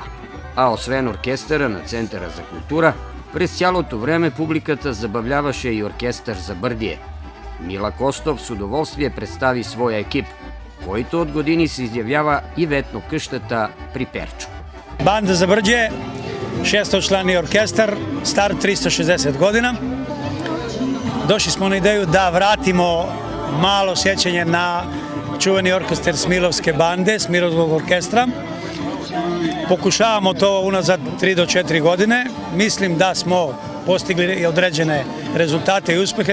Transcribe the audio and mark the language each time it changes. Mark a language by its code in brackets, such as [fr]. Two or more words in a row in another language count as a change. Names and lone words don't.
[bg] А освен оркестъра на Центъра за култура, през цялото време публиката забавляваше и оркестър за Бърдие. Мила Костов с удоволствие представи своя екип, който от години се изявява и ветно къщата при Перчо. Банда за Бърдие, 6-члани оркестър, стар 360 година. [sr] Došli smo na ideju da vratimo malo sjećanje na čuveni orkestar Smilovske bande, Smilovskog orkestra. Pokušavamo to unazad 3 do 4 godine. Mislim da smo postigli određene rezultate i uspehe.